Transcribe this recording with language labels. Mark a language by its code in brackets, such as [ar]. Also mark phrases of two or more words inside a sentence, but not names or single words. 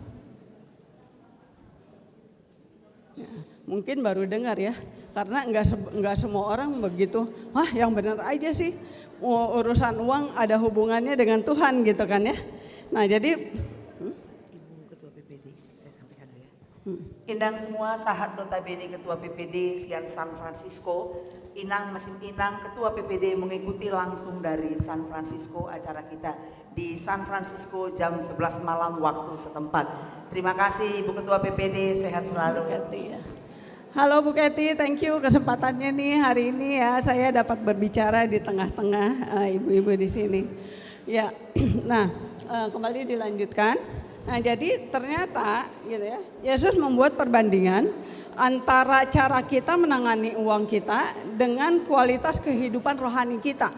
[id] Ya, mungkin baru dengar ya, karena enggak semua orang begitu. Wah, yang benar aja sih, urusan uang ada hubungannya dengan Tuhan gitu kan ya. Nah, jadi Ibu Ketua PPD, saya sampaikan dulu ya. Indang semua sahat notabene Ketua PPD Sian San Francisco. Inang Mesin Inang Ketua PPD mengikuti langsung dari San Francisco acara kita di San Francisco jam 11 malam waktu setempat. Terima kasih Ibu Ketua PPD, sehat selalu. Halo Bu Keti, [en] thank you [id] kesempatannya nih hari ini ya, saya dapat berbicara di tengah-tengah ibu-ibu di sini. Ya, nah kembali dilanjutkan. Nah jadi ternyata gitu ya, Yesus membuat perbandingan antara cara kita menangani uang kita dengan kualitas kehidupan rohani kita.